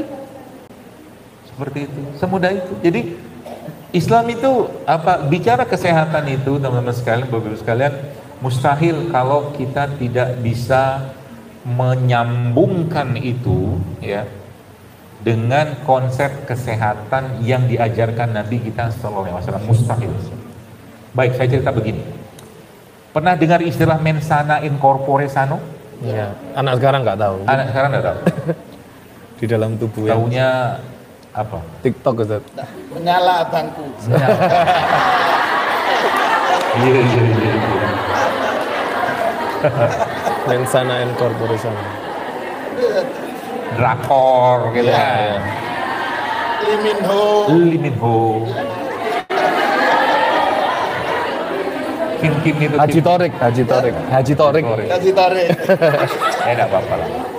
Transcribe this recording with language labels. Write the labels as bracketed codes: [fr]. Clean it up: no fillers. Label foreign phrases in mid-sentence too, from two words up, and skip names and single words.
[id] Seperti itu, semudah itu. Jadi Islam itu bicara kesehatan itu, teman-teman sekalian, Bapak-Ibu sekalian, mustahil kalau kita tidak bisa menyambungkan itu, ya, dengan konsep kesehatan yang diajarkan Nabi kita [ar] صلى الله عليه وسلم. [id] Mustahil. Baik, saya cerita begini. Pernah dengar istilah [la] mensana in corpore sano? [id] Ya, anak sekarang nggak tahu. Anak sekarang nggak tahu. Di dalam tubuh yang Taunya apa? TikTok Ustaz. Menyala abangku. Iya. [la] Mensana in corpore sano. [id] Drakor gitu Ya, kan. ya. Lee Min Ho. Kim itu Haji Torik. Kasih tarik. Enggak apa-apa lah.